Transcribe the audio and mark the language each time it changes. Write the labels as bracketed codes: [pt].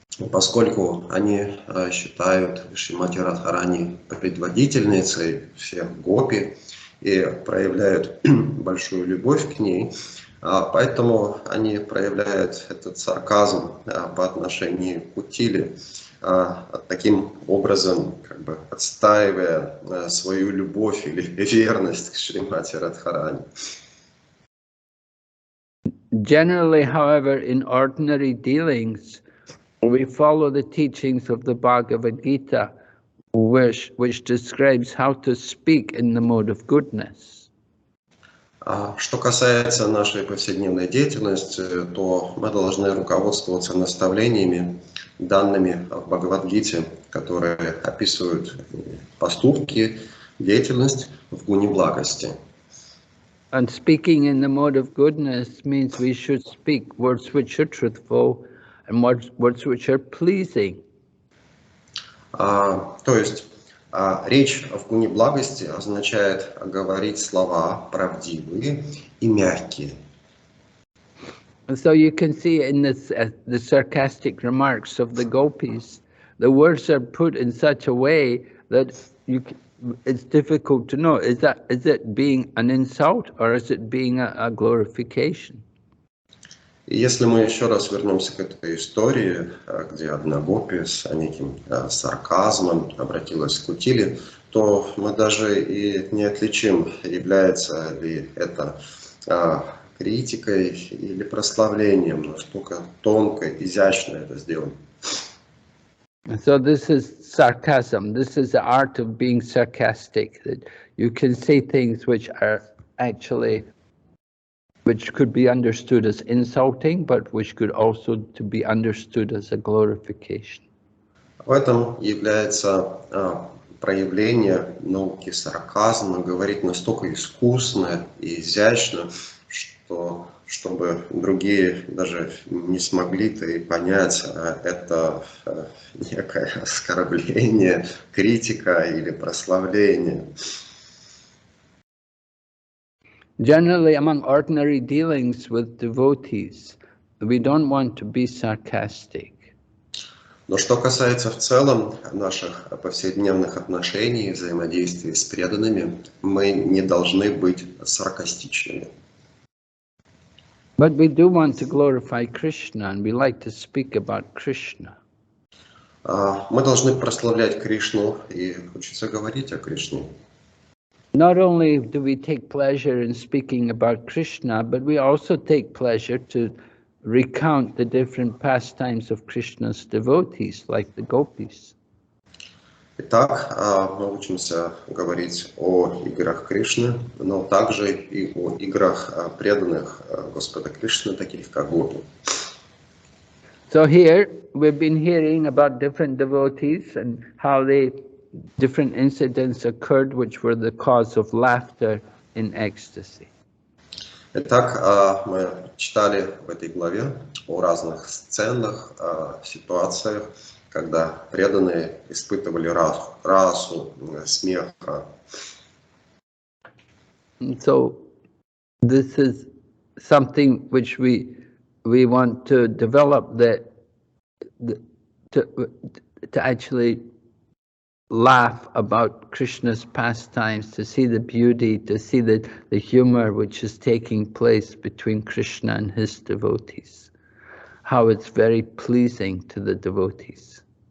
[ru] поскольку они считают Шримати Радхарани предводительницей всех гопи и проявляют большую любовь к ней, поэтому они проявляют этот сарказм по отношению к Кутиле, таким образом как бы отстаивая свою любовь или верность к Шримати Радхарани. [en] Generally, however, in ordinary dealings, we follow the teachings of the Bhagavad Gita, which describes how to speak in the mode of goodness. [ru] Что касается нашей повседневной деятельности, то мы должны руководствоваться наставлениями, данными в Бхагавад-гите, которые описывают поступки, деятельность в гуне благости. [en] And speaking in the mode of goodness means we should speak words which are truthful and words which are pleasing. [ru] То есть речь в гуне благости означает говорить слова правдивые и мягкие. [en] And so you can see in this, the sarcastic remarks of the gopis, the words are put in such a way that it's difficult to know, is it being an insult or is it being a glorification? [ru] И если мы еще раз вернемся к этой истории, где одна гопи с неким сарказмом обратилась к Кутиле, то мы даже и не отличим, является ли это критикой или прославлением, настолько тонко, изящно это сделано. [en] So this is sarcasm. This is the art of being sarcastic. That you can say things which are actually, which could be understood as insulting, but which could also to be understood as a glorification. [ru] В этом является проявление науки сарказма, говорить настолько искусно и изящно, что чтобы другие даже не смогли-то и понять, это некое оскорбление, критика или прославление. [en] Generally, among ordinary dealings with devotees, we don't want to be sarcastic. [ru] Но что касается в целом наших повседневных отношений, взаимодействий с преданными, мы не должны быть саркастичными. [en] But we do want to glorify Krishna, and we like to speak about Krishna. [ru] Мы должны прославлять Кришну и хочется говорить о Кришне. [en] Not only do we take pleasure in speaking about Krishna, but we also take pleasure to recount the different pastimes of Krishna's devotees, like the gopis. [ru] Итак, мы учимся говорить о играх Кришны, но также и о играх преданных Господа Кришны, таких как гопи. [en] So here we've been hearing about different devotees and how different incidents occurred which were the cause of laughter in ecstasy. [ru] Итак, мы читали в этой главе о разных сценах, ситуациях, когда преданные испытывали расу смеха. [en] So this is something which we want to develop, to actually laugh about Krishna's pastimes, to see the beauty, to see the humor which is taking place between Krishna and his devotees, how it's very pleasing to the devotees.